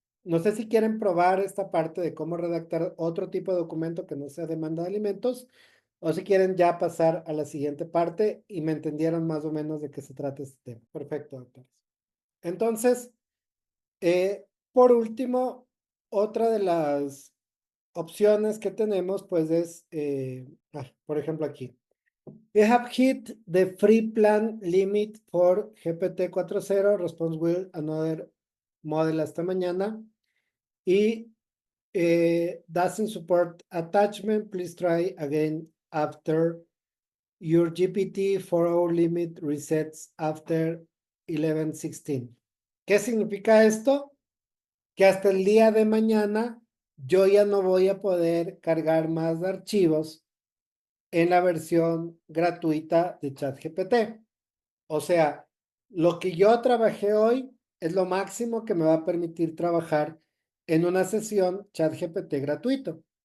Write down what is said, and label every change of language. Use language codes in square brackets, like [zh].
[es] No sé si quieren probar esta parte de cómo redactar otro tipo de documento que no sea demanda de alimentos, o si quieren ya pasar a la siguiente parte y me entendieron más o menos de qué se trata este tema. Perfecto, doctores. Entonces, por último, otra de las opciones que tenemos, pues es, por ejemplo, aquí. [en] We have hit the free plan limit for GPT 4.0. Response will another model [es] hasta mañana. [en] Y doesn't support attachment. Please try again after your GPT 4.0 limit resets after 11.16. [es] ¿Qué significa esto? Que hasta el día de mañana yo ya no voy a poder cargar más archivos en la versión gratuita de ChatGPT. O sea, lo que yo trabajé hoy es lo máximo que me va a permitir trabajar en una sesión ChatGPT gratuito.